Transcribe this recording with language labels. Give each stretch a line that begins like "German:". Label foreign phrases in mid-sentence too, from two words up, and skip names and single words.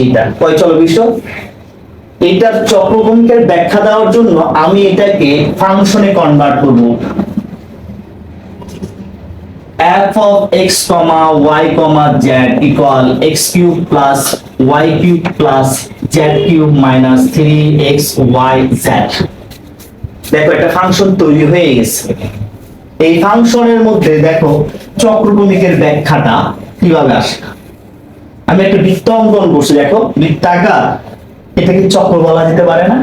Bangla: এটা কয় চলক বিশিষ্ট? এটার চক্রক্রমিকের ব্যাখ্যা দেওয়ার জন্য আমি এটাকে ফাংশনে কনভার্ট করব।
English: f of x, y, z equal x cube plus y cube plus z cube minus 3xyz।
Bangla: দেখো একটা ফাংশন তৈরি হয়ে গেছে। এই ফাংশনের মধ্যে দেখো চক্রক্রমিকের ব্যাখ্যাটা কিভাবে আসে। আমি একটা বৃত্ত অঙ্কন করছি, দেখো বৃত্তাকার, এটাকে চক্র বলা যেতে পারে না?